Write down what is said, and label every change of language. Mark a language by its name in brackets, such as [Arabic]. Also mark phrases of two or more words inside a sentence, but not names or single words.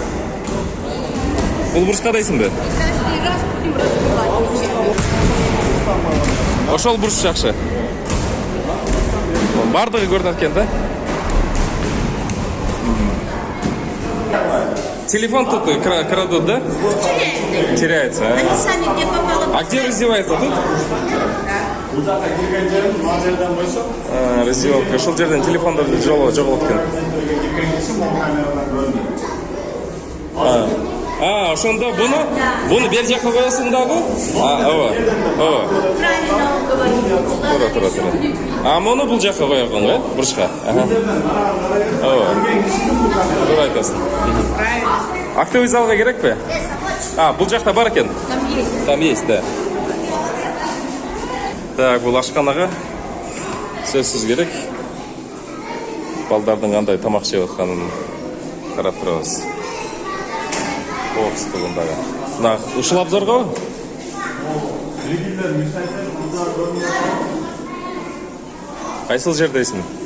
[Kyrgyz] Бул бурчка дейсиңби? Ошол бурч жакшы. Бардыгы көрүнөт экен да. [Russian] Телефон тут крадут, да? Теряется. Они сами где попало. А где раздевается? Тут? Раздевалка. [Kyrgyz] Ушул жерден телефондорду жоголуп экен. Ошондо буну бер жакка коесуң дагы? Ооба. [Russian] Правильно он говорит. [Kyrgyz] Тура. Муну бул жакка коёгон го, бурчка. Ооба. Туура айтасың. [Russian] Актовый залга [Kyrgyz] керекпи? Бул жакта бар экен. [Russian] Там есть. Там есть, да. Так, [Kyrgyz] бул ашканага сөзсүз керек. Балдардын кандай тамак жеп атканын карап турабыз. Коопсуздугундагы. Мына ушул обзорго? Кайсыл жердесиң?